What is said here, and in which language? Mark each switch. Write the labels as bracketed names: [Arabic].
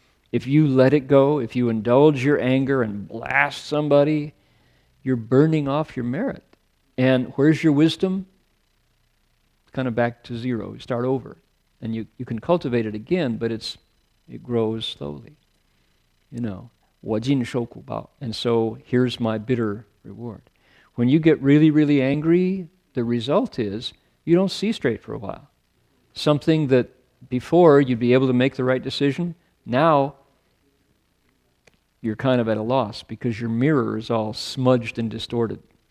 [English] If you let it go, if you indulge your anger and blast somebody, you're burning off your merit. And where's your wisdom? Kind of back to zero. You start over. And you can cultivate it again, but it grows slowly. You know, [Chinese] 我尽受苦报. [English] And so here's my bitter reward. When you get really, really angry, the result is you don't see straight for a while. Something that before you'd be able to make the right decision, now you're kind of at a loss because your mirror is all smudged and distorted.